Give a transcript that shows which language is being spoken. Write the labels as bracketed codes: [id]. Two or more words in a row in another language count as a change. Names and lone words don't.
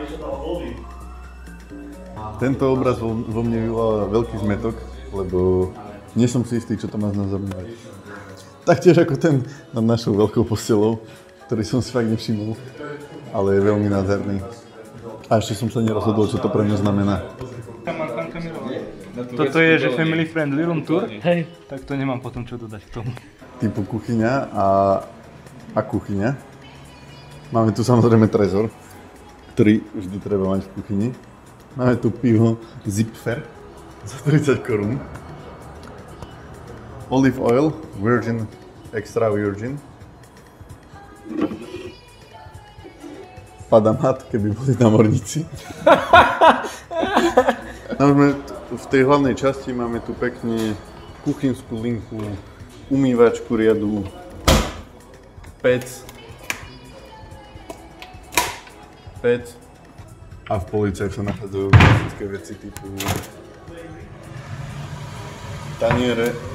[sk] Tento obraz vo mne vyvoláva veľký zmätok, lebo nie som si istý, čo to má znázorňovať. Taktiež ako ten nad našou veľkou postelou, ktorý som si fakt nevšimol, ale je veľmi nádherný. A ešte som sa nerozhodol, čo to pre mňa znamená. Toto je, že [en] family friendly room tour, [sk] Hej. tak to nemám potom čo dodať k tomu. Typu kuchyňa a kuchyňa. Máme tu samozrejme trezor, ktorý vždy treba mať v kuchyni. Máme tu pivo Zipfer za 30 korún. [en] Olive oil, virgin, extra virgin. [sk] Padamat, keby boli námorníci. V tej hlavnej časti máme tu pekne kuchynskú linku umývačku riadu, pec a v policiach sa nachádzajú klasické veci typu taniere.